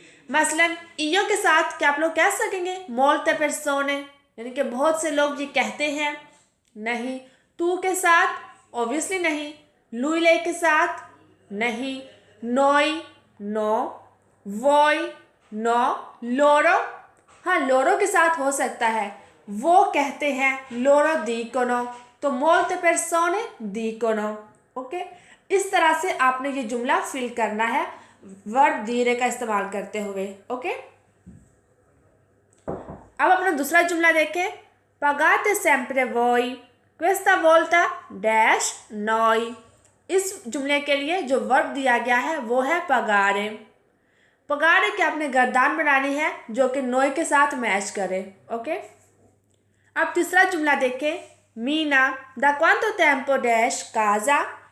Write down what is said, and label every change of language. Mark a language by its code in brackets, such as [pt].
[hi] मसलन io के साथ क्या आप लोग कह सकेंगे [it] मोlte persone, [hi] यानी कि बहुत से लोग ये कहते हैं, नहीं। तू के साथ ऑब्वियसली नहीं। lui, lei के साथ नहीं। noi no, voi no, loro हाँ loro के साथ हो सकता है। वो कहते हैं [it] loro dicono, तो molte persone dicono। [hi] ओके, इस तरह से आपने ये जुमला फिल करना है वर्ब dire का इस्तेमाल करते हुए। ओके, अब अपना दूसरा जुमला देखें, [it] pagate sempre voi questa volta dash noi। [hi] इस जुमले के लिए जो वर्ब दिया गया है वो है पगारे। पगारे की आपने गर्दान बनानी है जो कि नोई के साथ मैच करे। ओके, अब तीसरा जुमला देखें, मीना [it] दा quanto tempo dash casa।